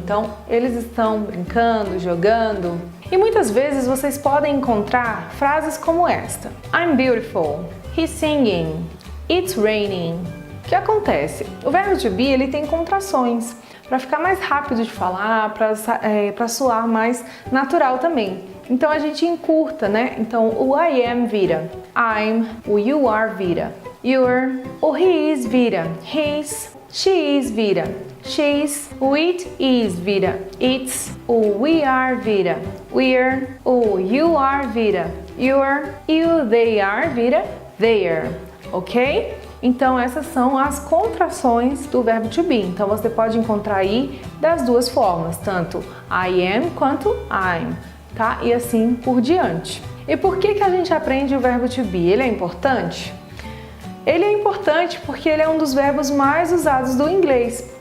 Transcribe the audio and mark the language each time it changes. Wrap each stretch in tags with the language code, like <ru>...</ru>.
<pt>Então, eles estão brincando, jogando. E muitas vezes vocês podem encontrar frases como esta.</pt> <en>I'm beautiful. He's singing. It's raining.</en> <pt>O que acontece? O verbo to be ele tem contrações para ficar mais rápido de falar, para soar mais natural também. Então a gente encurta, né? Então o I am vira I'm, o you are vira you're, o he is vira his, she is vira she's, o it is vira it's, o we are vira we're, o you are vira you're e o they are vira their, ok? Então essas são as contrações do verbo to be. Então você pode encontrar aí das duas formas, tanto I am quanto I'm, tá? E assim por diante. E por que a gente aprende o verbo to be? Ele é importante? Ele é importante porque ele é um dos verbos mais usados do inglês.</pt>